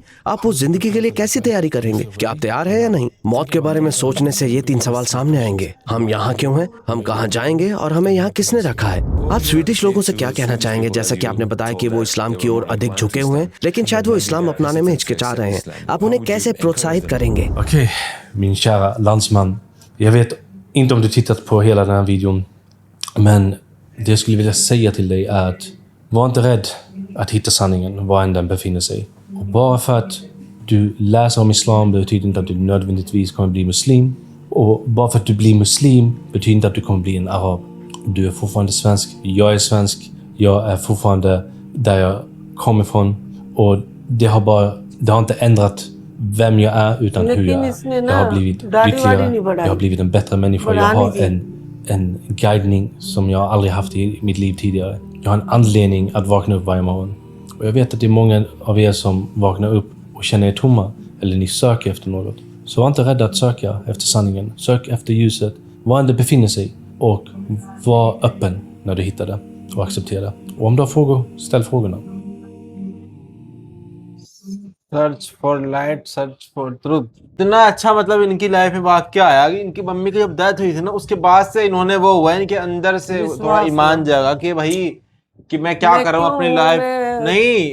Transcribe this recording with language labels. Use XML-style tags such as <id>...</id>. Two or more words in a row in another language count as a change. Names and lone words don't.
<hi>आप उस जिंदगी के लिए कैसी तैयारी करेंगे? क्या आप तैयार हैं या नहीं? मौत के बारे में सोचने से ये 3 सवाल सामने आएंगे। हम यहाँ क्यों हैं, हम कहाँ जाएंगे, और हमें यहाँ किसने रखा है? आप स्वीडिश लोगों से क्या कहना चाहेंगे? जैसा कि आपने बताया कि वो इस्लाम की ओर अधिक झुके हुए हैं, लेकिन शायद वो इस्लाम अपनाने में हिचकिचा रहे हैं। आप उन्हें कैसे प्रोत्साहित करेंगे?</hi> <sv>Okej, min kära landsman. Jag vet inte om du tittat på hela den här videon. Men det jag skulle vilja säga till dig är att var inte rädd att hitta sanningen var än den befinner sig. Och bara för att du läser om islam betyder inte att du nödvändigtvis kommer bli muslim. Och bara för att du blir muslim betyder inte att du kommer bli en arab. Du är fortfarande svensk. Jag är svensk. Jag är fortfarande där jag kommer ifrån. Och det har inte ändrat vem jag är utan hur</sv> <hi>लेकिन</hi> <sv>jag är.</sv> <hi>इसने</hi> <sv>Jag</sv> <hi>ना</hi> <sv>har blivit</sv> <hi>दाढ़ी वाड़ी नहीं</hi> <sv>lyckligare.</sv> <hi>बढ़ाई।</hi> <sv>Jag har blivit en bättre människa. Jag</sv> <hi>बढ़ानी</hi> <sv>har</sv> <hi>थी।</hi> <sv>en guidning som jag aldrig haft i mitt liv tidigare. Jag har en anledning att vakna upp varje morgon. Och jag vet att det är många av er som vaknar upp och känner er tomma. Eller ni söker efter något. Så var inte rädda att söka efter sanningen. Sök efter ljuset. Var än det befinner sig. Och var öppen när du hittar det. Och acceptera det. Och om du har frågor, ställ frågorna.</sv> <en>Search for light, search for truth.</en> <hi>इतना अच्छा मतलब इनकी लाइफ में वाकया आया कि इनकी मम्मी की जब डेथ हुई थी ना, उसके बाद से इन्होंने वो हुआ इनके अंदर से विश्वास थोड़ा ईमान हुआ। जागा कि भाई कि मैं क्या मैं कर रहा हूँ क्यों अपनी हूँ, लाइफ। मैं नहीं</hi>